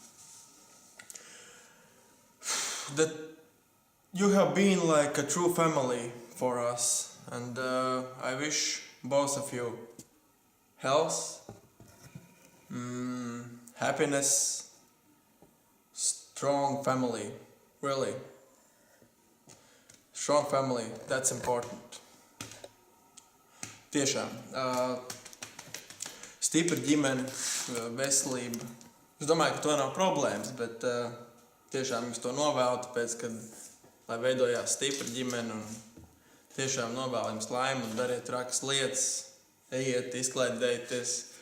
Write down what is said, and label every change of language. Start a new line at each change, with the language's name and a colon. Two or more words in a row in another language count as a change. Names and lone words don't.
English: That you have been like a true family for us. And I wish both of you health, happiness, strong family, really. Strong family, that's important.
Latvian: Tiešām. Stipra ģimene, veselība. Es domāju, ka to nav problēmas, bet tiešām jums to novēlu, tāpēc, ka, lai veidojās stipra ģimene un tiešām novēlu jums laimi un dariet trakas lietas, ejiet, izklaidējieties.